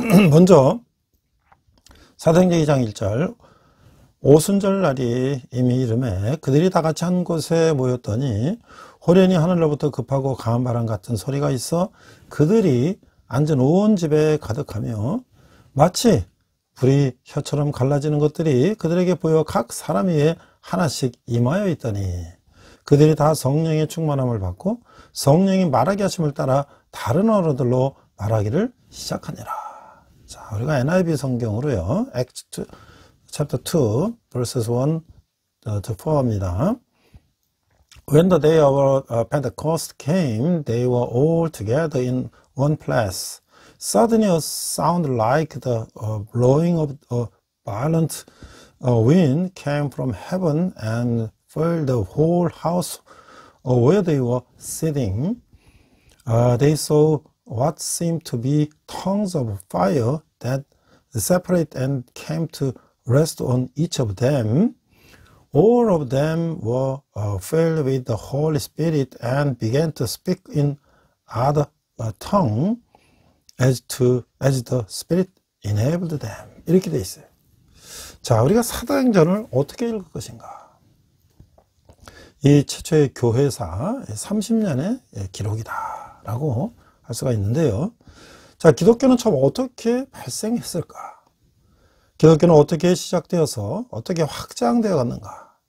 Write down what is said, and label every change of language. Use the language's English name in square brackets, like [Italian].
[Korean] 먼저 사도행전 2장 1절 오순절 날이 이미 이름에 그들이 다 같이 한 곳에 모였더니 호련히 하늘로부터 급하고 강한 바람 같은 소리가 있어 그들이 앉은 온 집에 가득하며 마치 불이 혀처럼 갈라지는 것들이 그들에게 보여 각 사람 위에 하나씩 임하여 있더니 그들이 다 성령의 충만함을 받고 성령이 말하게 하심을 따라 다른 언어들로 말하기를 시작하니라. 자, 우리가 NIV 성경으로요. [English] Acts chapter 2 verses 1 to 4 [Korean] 입니다. [English] When the day of Pentecost came, they were all together in one place. Suddenly a sound like the blowing of a violent wind came from heaven and filled the whole house where they were sitting. They saw what seemed to be tongues of fire that separated and came to rest on each of them. All of them were filled with the Holy Spirit and began to speak in other tongue as the Spirit enabled them. [Korean] 이렇게 돼 있어요. 자, 우리가 사도행전을 어떻게 읽을 것인가? 이 최초의 교회사 30년의 기록이다 라고 할 수가 있는데요. 자, 기독교는 처음 어떻게 발생했을까? 기독교는 어떻게 시작되어서 어떻게 확장되어 갔는가?